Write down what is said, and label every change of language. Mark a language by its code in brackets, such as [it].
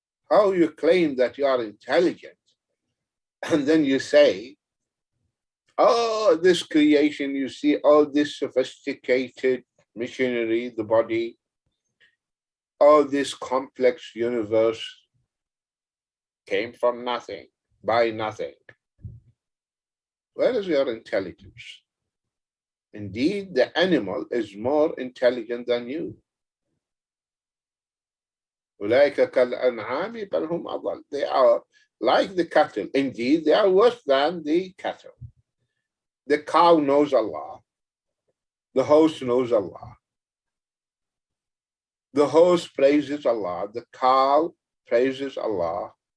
[en] How you claim that you are intelligent, and then you say, oh, this creation, you see all this sophisticated machinery, the body, all this complex universe came from nothing, by nothing. Where is your intelligence? Indeed, the animal is more intelligent than you. [ar] أولئك كالأنعام بل هم أضل. [en] They are like the cattle. Indeed, they are worse than the cattle. The cow knows Allah. The horse knows Allah. The horse praises Allah. The cow praises Allah.